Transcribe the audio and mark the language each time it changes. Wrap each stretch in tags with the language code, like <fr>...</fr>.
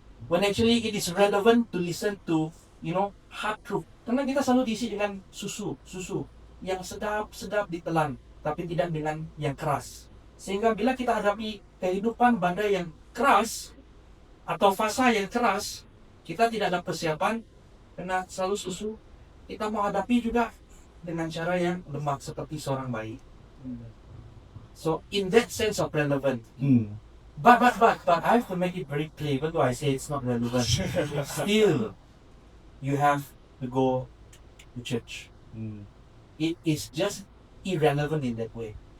<en>When actually it is relevant to listen to, hard truth.</en> <ms>Karena kita selalu diisi dengan susu yang sedap ditelan, tapi tidak dengan yang keras. Sehingga bila kita hadapi kehidupan badai yang keras atau fasa yang keras, kita tidak ada persiapan, karena selalu susu. Kita mau hadapi juga dengan cara yang lemah seperti seorang bayi.</ms> <en>So in that sense of relevant. But I have to make it very clear, even though I say it's not relevant. Still, you have to go to church. It is just irrelevant in that way.</en>